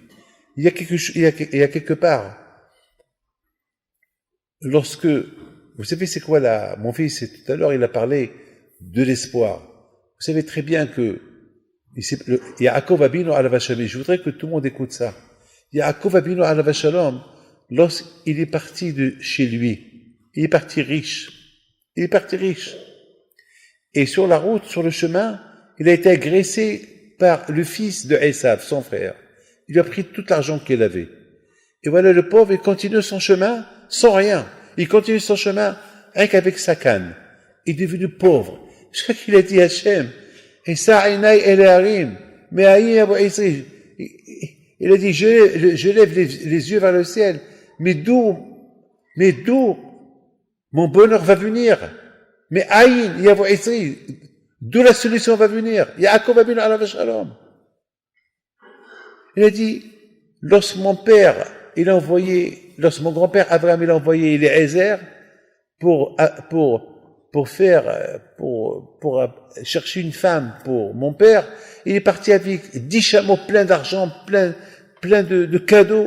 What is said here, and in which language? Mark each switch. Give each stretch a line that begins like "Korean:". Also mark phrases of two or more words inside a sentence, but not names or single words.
French: Il y a quelque part, lorsque, vous savez c'est quoi là, mon fils, tout à l'heure, il a parlé de l'espoir. Vous savez très bien que
Hebrew: יעקב אבינו עליו השלום,
French: je voudrais que tout le monde écoute ça.
Hebrew: יעקב אבינו עליו השלום,
French: lorsqu'il est parti de chez lui, il est parti riche. Il est parti riche. Et sur la route, sur le chemin, il a été agressé par le fils de Esav, son frère. Il lui a pris tout l'argent qu'il avait. Et voilà, le pauvre, il continue son chemin sans rien. Il continue son chemin rien qu'avec sa canne. Il est devenu pauvre. Je crois qu'il a dit à Hachem, il a dit, je lève les yeux vers le ciel, mais d'où mon bonheur va venir? Mais
Hebrew: אין, יבוא עזרי,
French: d'où la solution va venir?
Hebrew: יעקב אבינו עליו השלום.
French: Il a dit, lorsque mon grand-père Abraham, il a envoyé Eliezer pour chercher une femme pour mon père, il est parti avec 10 chameaux pleins d'argent, plein de cadeaux.